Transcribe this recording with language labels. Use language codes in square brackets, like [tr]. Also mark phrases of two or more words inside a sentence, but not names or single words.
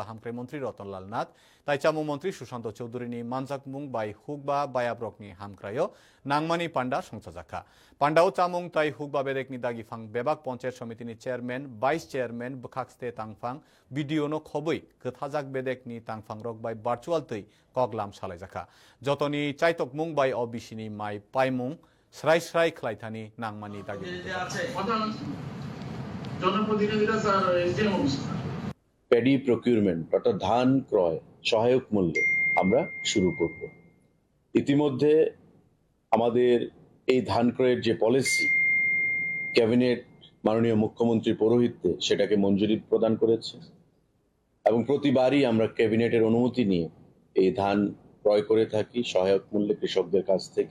[trp] hamkre montri Ratanlal Nath tai chamu montri Sushanto Chaudhary ni manjakmung bai hukba bayabrok ni hamkrayo Nangmani Panda Songchajakha Pandao chamung tai hukba bedek ni dagi phang bebak panchayat samiti ni [en] chairman vice chairman [trp] bukhakste tangphang video no khoboi kthajak bedek ni tangphang rok bai virtual tei koglam salaijakha jotoni chaitok mung bai obisini mai paimung srai khlaithani nangmani dagi [en] paddy procurement [bn] অর্থাৎ ধান ক্রয় সহায়ক মূল্যে আমরা শুরু করব ইতিমধ্যে আমাদের এই ধান ক্রয়ের যে [en] policy cabinet [bn] মাননীয় মুখ্যমন্ত্রীর পৌরোহিত্যে সেটাকে মঞ্জুরি প্রদান করেছে এবং প্রতিবারই আমরা ক্যাবিনেটের অনুমতি নিয়ে এই ধান ক্রয় করে থাকি সহায়ক মূল্যে কৃষকদের কাছ থেকে।